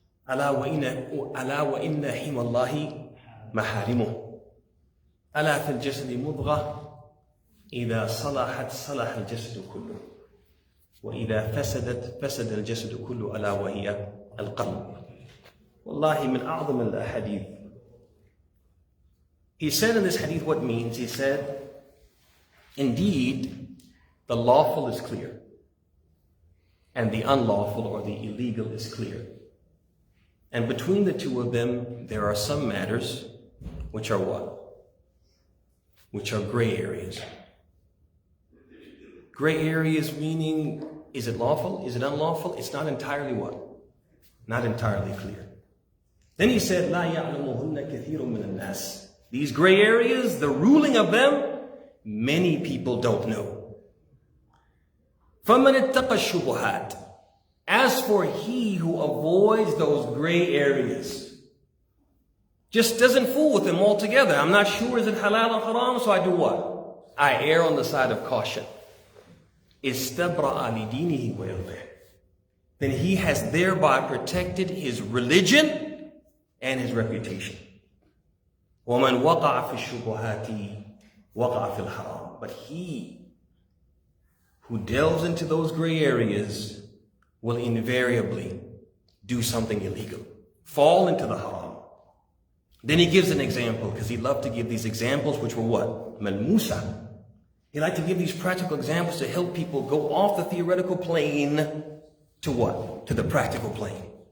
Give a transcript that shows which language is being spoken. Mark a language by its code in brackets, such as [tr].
[ar] ألا وإن حمى الله محارمه. ألا في الجسد مضغة إذا صلحت صلح الجسد كله. وإذا فسدت فسد الجسد كله ألا وهي القلب. والله من أعظم الأحاديث. [en] He said in this hadith what means. He said, indeed, the lawful is clear, and the unlawful or the illegal is clear. And between the two of them, there are some matters which are what? Which are gray areas. Gray areas meaning, is it lawful? Is it unlawful? It's not entirely what? Not entirely clear. Then he said, [ar] لا يعلمهن كثير من الناس. [en] These gray areas, the ruling of them, many people don't know. [ar] فَمَنِ اتَّقَى الشُّبُهَاتِ. [en] As for he who avoids those gray areas, just doesn't fool with them altogether. I'm not sure, is it halal or haram? So I do what? I err on the side of caution. [ar] إِسْتَبْرَأَ لِدِينِهِ وَيَرْضِهِ. [en] Then he has thereby protected his religion and his reputation. [ar] وَمَنْ وَقَعَ فِي الشُّبُهَاتِ وَقَعَ فِي الْحَرَامِ. [en] But he who delves into those gray areas will invariably do something illegal, fall into the haram. Then he gives an example, because he loved to give these examples, which were what? Malmusa. He liked to give these practical examples to help people go off the theoretical plane to what? To the practical plane.